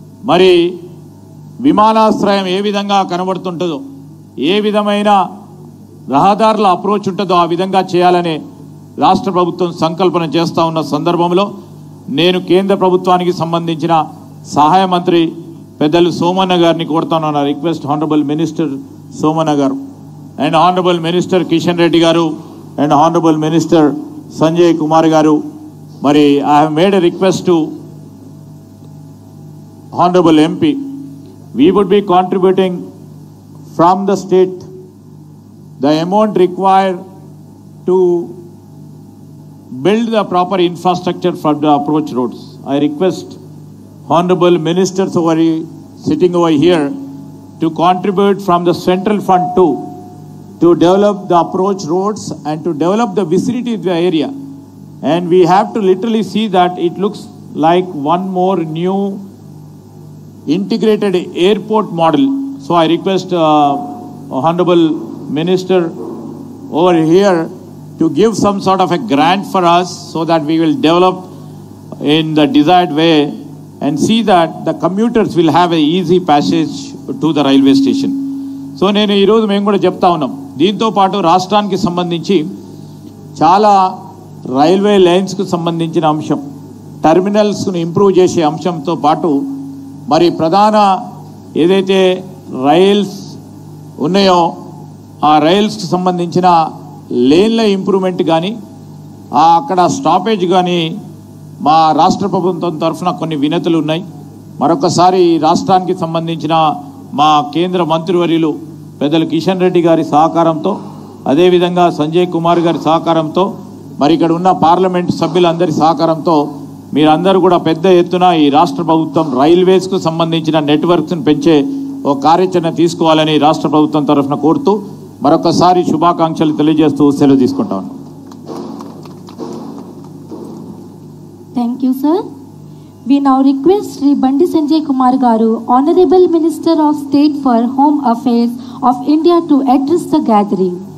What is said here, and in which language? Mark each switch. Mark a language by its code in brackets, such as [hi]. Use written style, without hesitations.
[te] మరి విమానాశ్రయం ఏ విధంగా కనబడుతుంటుందో, ఏ విధమైన రహదారుల అప్రోచ్ ఉంటుందో ఆ విధంగా చేయాలని రాష్ట్ర ప్రభుత్వం సంకల్పన చేస్తూ ఉన్న సందర్భంలో నేను కేంద్ర ప్రభుత్వానికి సంబంధించిన సహాయ మంత్రి పెద్దలు సోమన్న గారిని కోరుతాను. [en] Request honourable minister Somanna గారు and honourable minister Kishan Reddy గారు and honourable minister Sanjay Kumar గారు, మరి I have made a request to honourable MP. We would be contributing from the state the amount required to build the proper infrastructure for the approach roads. I request honorable ministers sitting over here to contribute from the central fund too, to develop the approach roads and to develop the vicinity of the area. And we have to literally see that it looks like one more new integrated airport model. So I request honorable minister over here to give some sort of a grant for us so that we will develop in the desired way and see that the commuters will have a easy passage to the railway station. [te] So నేను ఈరోజు మేము కూడా చెప్తా ఉన్నాం, దీంతో పాటు రాష్ట్రానికి సంబంధించి చాలా రైల్వే లైన్స్కు సంబంధించిన అంశం, టెర్మినల్స్ను ఇంప్రూవ్ చేసే అంశంతో పాటు మరి ప్రధాన ఏదైతే రైల్స్ ఉన్నాయో ఆ రైల్స్కి సంబంధించిన లేన్ల ఇంప్రూవ్మెంట్ కానీ అక్కడ స్టాపేజ్ కానీ మా రాష్ట్ర ప్రభుత్వం తరఫున కొన్ని వినతులు ఉన్నాయి. మరొకసారి రాష్ట్రానికి సంబంధించిన మా కేంద్ర మంత్రివర్యులు పెద్దలు కిషన్ రెడ్డి గారి సహకారంతో అదేవిధంగా సంజయ్ కుమార్ గారి సహకారంతో మరి ఇక్కడ ఉన్న పార్లమెంట్ సభ్యులందరి సహకారంతో మీరందరూ కూడా పెద్ద ఎత్తున ఈ రాష్ట్ర ప్రభుత్వం రైల్వేస్కు సంబంధించిన నెట్వర్క్స్ను పెంచే ఒక కార్యాచరణ తీసుకోవాలని రాష్ట్ర ప్రభుత్వం తరఫున కోరుతూ మరొకసారి శుభాకాంక్షలు తెలియజేస్తూ సెలవు తీసుకుంటాను. [en] Thank you, sir. We now request Sri Bandi Sanjay Kumar Garu, Honorable Minister of State for Home Affairs of India, to address the gathering.